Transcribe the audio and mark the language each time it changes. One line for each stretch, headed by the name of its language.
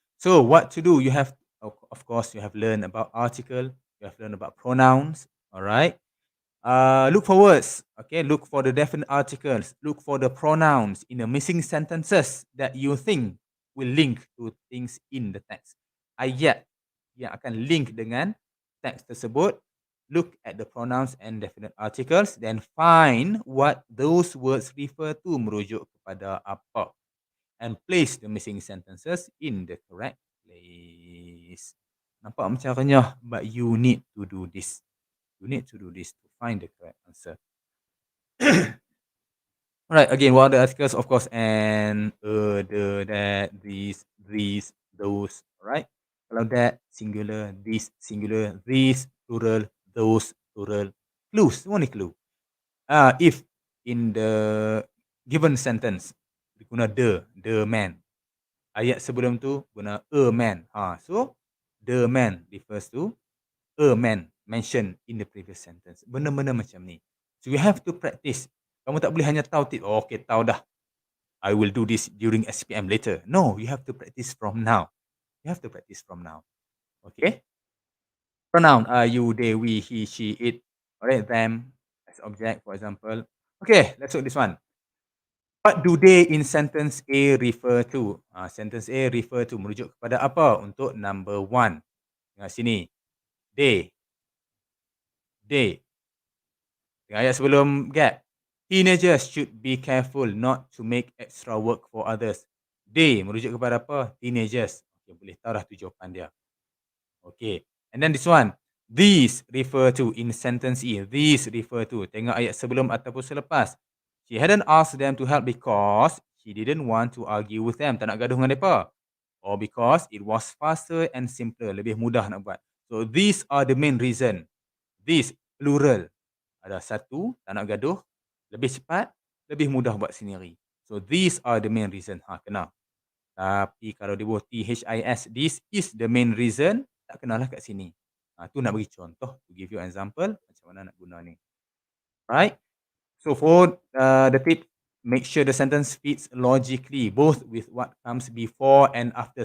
English: So what to do? You have, of course, you have learned about article. You have learned about pronouns. Alright. Look for words. Okay. Look for the definite articles. Look for the pronouns in the missing sentences that you think will link to things in the text.
Malay: Ayat yang akan link dengan teks tersebut.
English: Look at the pronouns and definite articles. Then find what those words refer to,
Malay: merujuk kepada apa.
English: And place the missing sentences in the correct place.
Malay: Nampak macam renyah,
English: but you need to do this. You need to do this to find the correct answer. Alright, again, what are the articles? Of course, and, the, that, these, those. Alright. Kalau that, singular, this, singular, these, plural, those, plural. Clues,
Malay: semua ni clue.
English: If in the given sentence, guna the man.
Malay: Ayat sebelum tu guna
English: a man. So the man refers to a man mentioned in the previous sentence.
Malay: Benda-benda macam ni.
English: So you have to practice.
Malay: Kamu tak boleh hanya tahu okay, tahu dah.
English: I will do this during SPM later. No, you have to practice from now. You have to practice from now. Okay? Pronoun, you, they, we, he, she, it. Alright, them as object, for example. Okay, let's look at this one. What do they in sentence A refer to? Sentence A refer to,
Malay: merujuk kepada apa? Untuk number 1. Tengok sini. They. Tengok ayat sebelum gap.
English: Teenagers should be careful not to make extra work for others. They
Malay: merujuk kepada apa? Teenagers. Okay, boleh tahu dah jawapan dia.
English: Okay. And then this one. These refer to in sentence E. These refer to.
Malay: Tengok ayat sebelum ataupun selepas.
English: She hadn't asked them to help because she didn't want to argue with them.
Malay: Tak nak gaduh dengan mereka.
English: Or because it was faster and simpler.
Malay: Lebih mudah nak buat.
English: So these are the main reason. These, plural.
Malay: Ada satu, tak nak gaduh. Lebih cepat, lebih mudah buat sendiri.
English: So these are the main reason.
Malay: Kena. Tapi kalau dia buat THIS,
English: this is the main reason,
Malay: tak kenalah kat sini. Tu nak bagi contoh.
English: To give you an example,
Malay: macam mana nak guna ni.
English: Right? So for the tip, make sure the sentence fits logically, both with what comes before and after.